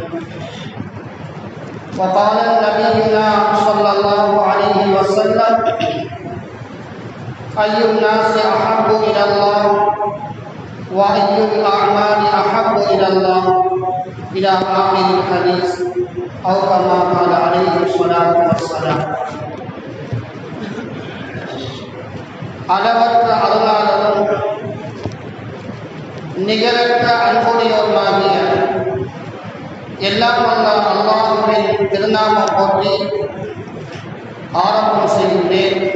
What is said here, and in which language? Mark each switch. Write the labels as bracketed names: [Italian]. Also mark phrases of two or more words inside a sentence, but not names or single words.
[Arabic] وقال نبينا صلى الله عليه وسلم: أي الناس أحب إلى الله وأي الأعمال أحب إلى الله إلى آخر الحديث، أو كما قال عليه الصلاة والسلام. [Tamil] அளவற்ற அருளாளரும் நிகரற்ற அன்புடையோருமாகிய எல்லாம் வல்ல அல்லாஹ்வின் திருநாமம் போற்றி ஆரம்பம் செய்கின்றேன்.